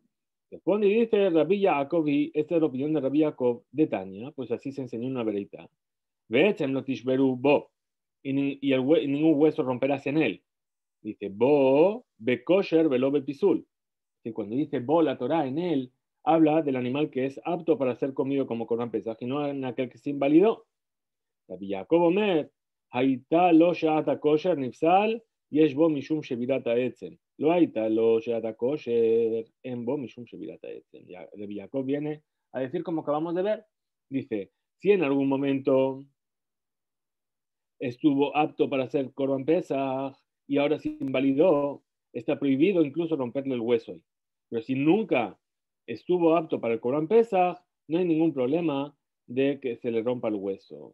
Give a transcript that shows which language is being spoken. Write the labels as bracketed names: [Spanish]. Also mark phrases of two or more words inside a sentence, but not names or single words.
[Spanish] Responde y dice Rabbi Yaakov, y esta es la opinión de Rabbi Yaakov de Tania, pues así se enseñó en una vereita. [Hebrew] ועצם לא תשברו בו, [Spanish] y ningún hueso romperás en él. [Hebrew] Dice בו, ב כושר, ולא ב פסול. [Spanish] Que cuando dice bo la Torah en él, habla del animal que es apto para ser comido como [Hebrew] קרבן פסח [Spanish] y no en aquel que se invalidó. [Hebrew] רבי יעקב אומר, היתה לו שעת כושר נפסל, יש בו משום שבירת העצם. לא היתה לו שעת כושר, אין בו משום שבירת העצם. [Spanish] Rabbi Yaakov viene a decir, como acabamos de ver, dice, si en algún momento estuvo apto para hacer [Hebrew] קרבן פסח [Spanish] y ahora se invalidó, está prohibido incluso romperle el hueso. Pero si nunca estuvo apto para el [Hebrew] קרבן פסח, [Spanish] no hay ningún problema de que se le rompa el hueso.